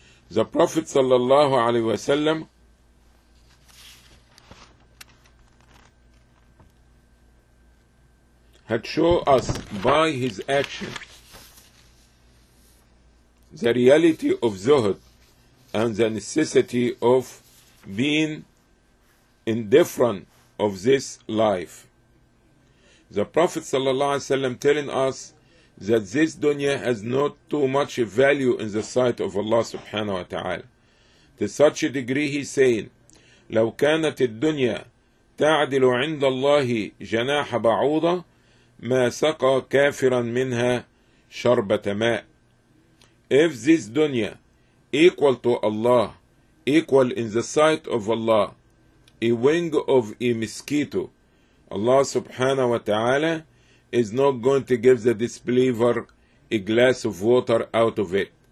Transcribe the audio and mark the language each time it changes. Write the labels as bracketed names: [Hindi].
[English] The Prophet sallallahu alaihi wasallam had shown us by his action the reality of zuhud and the necessity of being indifferent of this life. The Prophet sallallahu alaihi wasallam telling us that this dunya has not too much value in the sight of Allah subhanahu wa ta'ala. To such a degree he's saying, [Arabic] لو كانت الدنيا تعدل عند الله جناح بعوضة ما سقى كافرا منها شربة ماء. [English] If this dunya equal to Allah, equal in the sight of Allah, a wing of a mosquito, Allah subhanahu wa ta'ala is not going to give the disbeliever a glass of water out of it.